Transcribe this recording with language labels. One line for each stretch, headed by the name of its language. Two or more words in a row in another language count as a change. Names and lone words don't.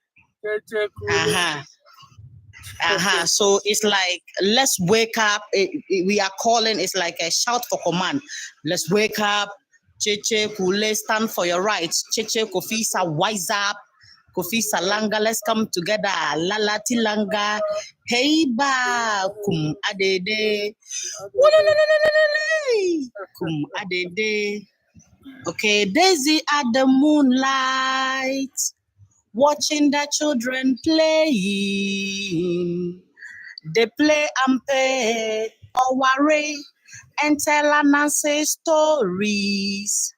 English: So it's like, let's wake up. We are calling, it's like a shout for command. Let's wake up. Cheche Kule, stand for your rights. Cheche Kofisa, wise up. Kofisa Langa, let's come together. Lala Tilanga. Hey ba, kum adede. Kum adede. Okay, Daisy at the moonlight, watching the children playing. They play and play or worry and tell Anansi stories.